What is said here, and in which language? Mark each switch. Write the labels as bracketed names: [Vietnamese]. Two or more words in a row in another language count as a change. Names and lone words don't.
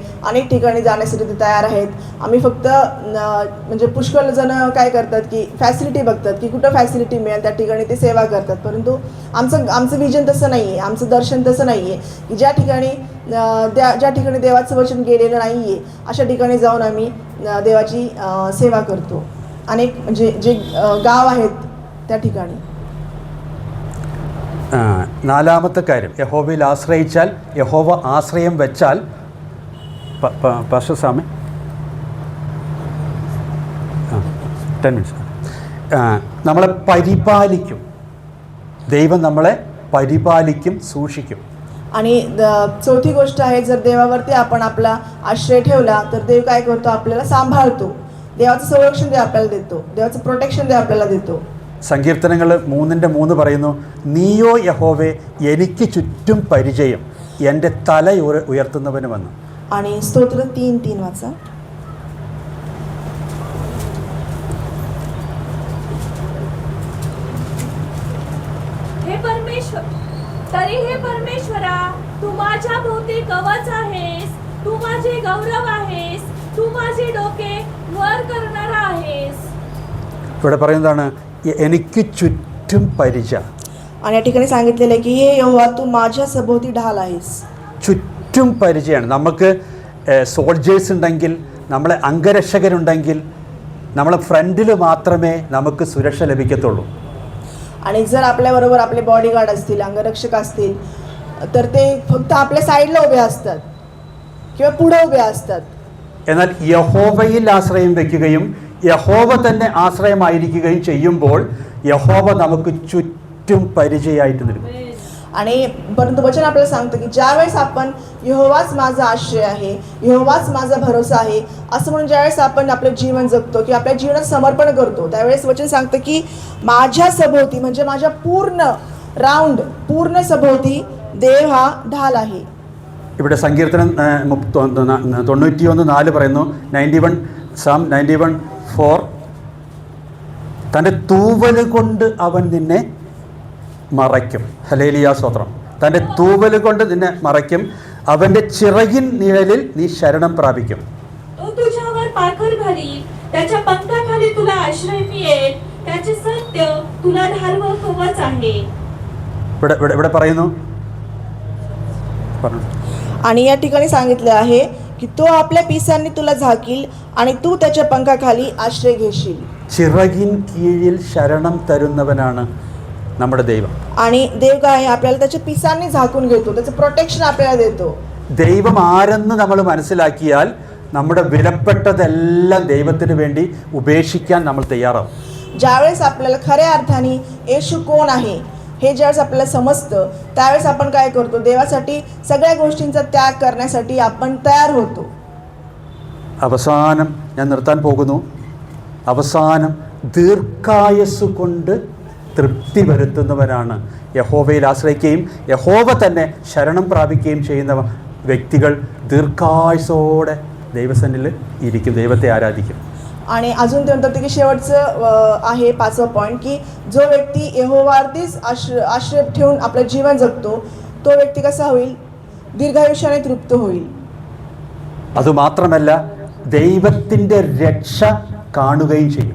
[Marathi] अनेक ठिकाणी जाण्यासाठी ते तयार आहेत. आम्ही फक्त म्हणजे पुष्कळ जण काय करतात की फॅसिलिटी बघतात की कुठं फॅसिलिटी मिळेल त्या ठिकाणी ते सेवा करतात. परंतु आमचं विजन तसं नाही आहे, आमचं दर्शन तसं नाही आहे की ज्या ठिकाणी देवाचं वचन गेलेलं नाही आहे अशा ठिकाणी जाऊन आम्ही देवाची सेवा करतो. अनेक म्हणजे जे गाव आहेत त्या ठिकाणी. [Malayalam] 4ാമത്തെ കാര്യം, യഹോവയിൽ ആശ്രയിച്ചാൽ, യഹോവ ആശ്രയം വെച്ചാൽ, പാസ്റ്റർ സ്വാമി 10 മിനിറ്റ്സ്, നമ്മളെ പരിപാലിക്കും. ദൈവം നമ്മളെ പരിപാലിക്കും, സൂക്ഷിക്കും. [Marathi] आणि 4थी गोष्ट आहे, जर देवावरती आपण आपला आश्रय ठेवला तर देव काय करतो, आपल्याला सांभाळतो. देवाचं संरक्षण देव आपल्याला देतो, देवाचं प्रोटेक्शन देव आपल्याला देतो. [Malayalam] സങ്കീർത്തനങ്ങൾ 3:3 പറയുന്നു, നീയോ യഹോവേ എനിക്ക് ചുറ്റും പരിചയം, എൻ്റെ തല ഉയർത്തുന്നവനുമെന്ന്. [Marathi] आणि स्तोत्र 3:3 वाचा. हे परमेश्वरा, तू माझ्या भोवती कवच आहेस, तू माझे गौरव आहेस, तू माझे डोके वर करणारा आहेस. [Malayalam] ഇവിടെ പറയുന്നതാണ് എനിക്ക് ചുറ്റും പരിച. [Marathi] आणि या ठिकाणी सांगितलेलं आहे की हे यहोवा तू माझ्या सभोवती ढाल आहेस. [Malayalam] ചുറ്റും പരിചയമാണ്. നമുക്ക് സോൾജേഴ്സ് ഉണ്ടെങ്കിൽ, നമ്മളെ അംഗരക്ഷകരുണ്ടെങ്കിൽ നമ്മളെ ഫ്രണ്ടിൽ മാത്രമേ നമുക്ക് സുരക്ഷ ലഭിക്കത്തുള്ളൂ. [Marathi] आणि जर आपल्याबरोबर आपले बॉडीगार्ड असतील, अंगरक्षक असतील, तर ते फक्त आपल्या साईडला उभे असतात किंवा पुढे उभे असतात. [Malayalam] എന്നാൽ യഹോവയിൽ ആശ്രയം വയ്ക്കുകയും യഹോവ തന്നെ ആശ്രയമായിരിക്കുകയും ചെയ്യുമ്പോൾ യഹോവ നമുക്ക് ചുറ്റും പരിചയമായിട്ട് നിൽക്കും. [Marathi] आणि परंतु वचन आपल्याला सांगतं की ज्यावेळेस आपण यहोवाच माझा आश्रय आहे, यहोवाच माझा भरोसा आहे असं म्हणून ज्यावेळेस आपण आपलं जीवन जगतो की आपल्या जीवनात समर्पण करतो, त्यावेळेस वचन सांगतं की माझ्या सभोवती म्हणजे माझ्या पूर्ण सभोवती देव हा ढाल आहे. [Malayalam] ഇവിടെ സങ്കീർത്തനം 91:4 പറയുന്നു, 91:4 തൻ്റെ തൂവൽ കൊണ്ട് അവൻ നിന്നെ മറയ്ക്കും. ഹല്ലേലൂയ, സ്തോത്രം. തൻ്റെ തൂവൽ കൊണ്ട് നിന്നെ മറയ്ക്കും, അവൻ്റെ ചിറകിൻ നിഴലിൽ നീ ശരണം പ്രാപിക്കും. [Marathi] तो तुझ्यावर पाखर घालील, त्याच्या पंखाखाली तुला आश्रय मिळेल, त्याचे सत्य तुला ढाल व कवच आहे. [Malayalam] ഇവിടെ പറയുന്നു, പറഞ്ഞു. [Marathi] आणि या ठिकाणी सांगितलं आहे की तो आपल्या पिसांनी तुला झाकील आणि तू त्याच्या पंखाखाली आश्रय घेशील. [Malayalam] ചിറകിൻ കീഴിൽ ശരണം തരുന്നവനാണ് നമ്മുടെ ദൈവം. [Marathi] आणि देव काय आहे, आपल्याला त्याच्या पिसांनी झाकून घेतो, त्याचं प्रोटेक्शन आपल्याला देतो. [Malayalam] ദൈവം ആരെന്ന് നമ്മൾ മനസ്സിലാക്കിയാൽ നമ്മുടെ വിലപ്പെട്ടതെല്ലാം ദൈവത്തിന് വേണ്ടി ഉപേക്ഷിക്കാൻ നമ്മൾ തയ്യാറാവും. [Marathi] ज्यावेळेस आपल्याला खऱ्या अर्थाने येशू कोण आहे हे ज्यावेळेस आपल्याला समजतं, त्यावेळेस आपण काय करतो, देवासाठी सगळ्या गोष्टींचा त्याग करण्यासाठी आपण तयार होतो. [Malayalam] അവസാനം ഞാൻ നിർത്താൻ പോകുന്നു. അവസാനം ദീർഘായുസ്സ് കൊണ്ട് തൃപ്തി വരുത്തുന്നവരാണ് യഹോവയിൽ ആശ്രയിക്കുകയും യഹോവ തന്നെ ശരണം പ്രാപിക്കുകയും ചെയ്യുന്ന വ്യക്തികൾ ദീർഘായുസോടെ ദൈവസന്നിധിയിൽ ഇരിക്കും, ദൈവത്തെ ആരാധിക്കും. [Marathi] आणि अजून ते म्हणतात की शेवटचं आहे 5वा पॉईंट की जो व्यक्ती यहोवावरतीच आश्रय ठेवून आपलं जीवन जगतो, तो व्यक्ती कसा होईल, दीर्घायुष्याने तृप्त होईल. [Malayalam] അതുമാത്രമല്ല ദൈവത്തിൻ്റെ രക്ഷ കാണുകയും ചെയ്യും.